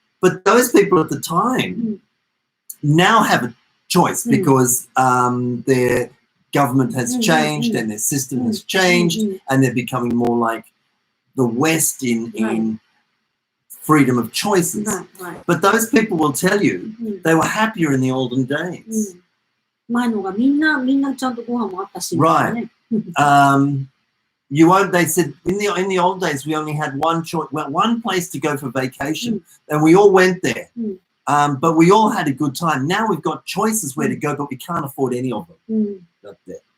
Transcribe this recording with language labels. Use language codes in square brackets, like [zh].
[en] But those people at the time now have a choice because their government has changed and their system has changed and they're becoming more like the West in freedom of choices. Right. But those people will tell you they were happier in the olden days. [ja] 前のがみんなちゃんとご飯もあったし、ね。 [en] Right. You won't. They said in the old days we only had one choice, one place to go for vacation, and we all went there. But we all had a good time. Now we've got choices where to go, but we can't afford any of them. Up there.